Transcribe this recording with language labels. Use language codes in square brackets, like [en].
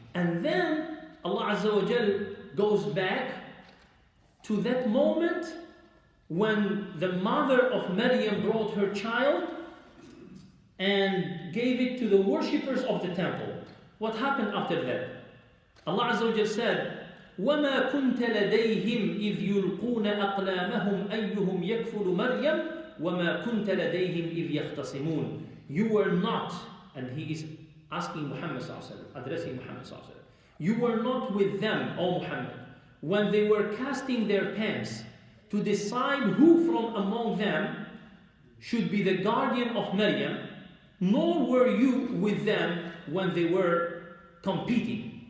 [en] And then Allah Azza wa Jal goes back to that moment when the mother of Maryam brought her child and gave it to the worshippers of the temple. What happened after that? Allah Azza wa Jal said, [ar] وَمَا كُنْتَ لَدَيْهِمْ إِذْ يُلْقُونَ أَقْلَامَهُمْ أَيُّهُمْ يَكْفُلُ مَرْيَمْ وَمَا كُنْتَ لَدَيْهِمْ إِذْ يَخْتَصِمُونَ. [en] You were not, and he is asking Muhammad sallallahu alaihi wasallam, addressing Muhammad sallallahu alaihi wasallam. You were not with them, O Muhammad, when they were casting their pens to decide who from among them should be the guardian of Maryam, nor were you with them when they were competing.